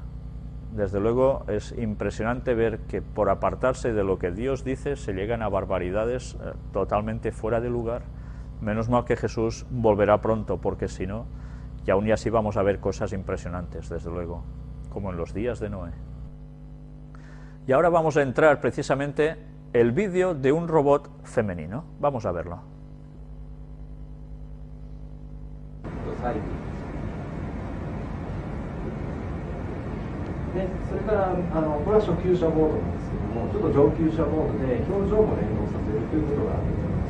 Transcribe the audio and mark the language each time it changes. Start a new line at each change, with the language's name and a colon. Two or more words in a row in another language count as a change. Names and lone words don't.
Spanish: Desde luego es impresionante ver que por apartarse de lo que Dios dice se llegan a barbaridades totalmente fuera de lugar. Menos mal que Jesús volverá pronto, porque si no, y aún y así vamos a ver cosas impresionantes, desde luego, como en los días de Noé. Y ahora vamos a entrar precisamente el vídeo de un robot femenino. Vamos a verlo.
Japanese: でそれからこれは初級者モードなんですけども、ちょっと上級者モードで表情も連動させるということができます。